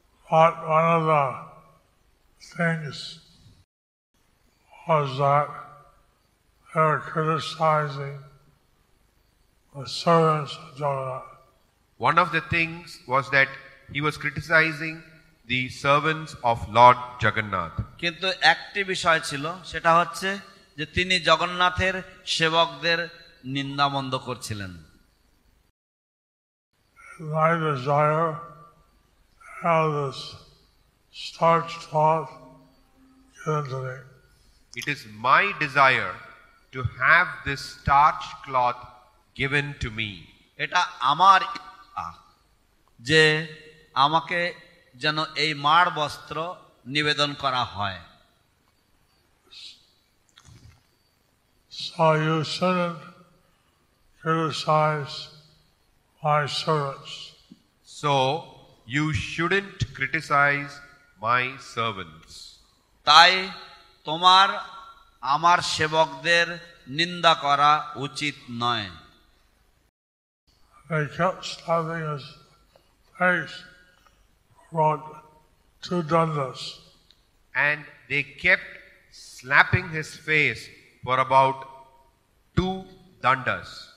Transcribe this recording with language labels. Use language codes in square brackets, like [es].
[en] But one of the things was that they were criticizing the servants of Jagannath. One of the things was that he was criticizing the servants of Lord Jagannath. [bn] কিন্তু একটি বিষয় ছিল, সেটা হচ্ছে যে তিনি জগন্নাথের সেবকদের নিন্দামন্দ করছিলেন। [en] My desire to have this starched cloth given to me. It is my desire to have this starched cloth given to me. [bn] এটা আমার ইচ্ছা যে আমাকে যেন এই মাড় বস্ত্র নিবেদন করা হয়। [en] So you shouldn't criticize my servants. So you shouldn't criticize my servants. [bn] তাই তোমার আমার সেবকদের নিন্দা করা উচিত নয়। [en] They kept slapping his face about 2 dandas. And they kept slapping his face for about 2 dandas.